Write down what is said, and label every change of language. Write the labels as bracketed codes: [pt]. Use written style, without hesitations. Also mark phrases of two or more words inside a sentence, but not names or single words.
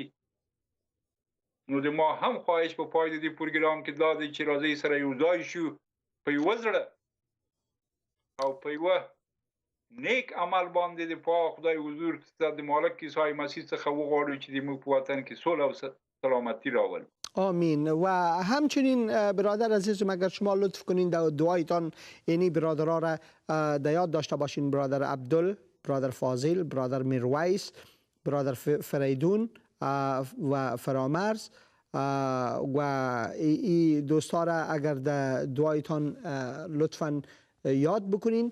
[ps] نو د ما هم خواهش په پای د دې پروګرام کې دا دی چې راځئ سره یو ځای شو په یوه زړه او په یوه نیک عمل باندې د پاک خدای حضور ته د مالک عیسی مسیح څخه وغواړو چې د موږ په وطن کې صلح او سلامتی راولي. آمین. [fa] و همچنین برادر عزیزم اگر شما لطف کنین دعایتان اینی برادرها را در یاد داشته باشین، برادر عبدل، برادر فاضل، برادر میرویس، برادر فریدون و فرامرز و این دوستا را اگر در دعایتان لطفا یاد بکنین.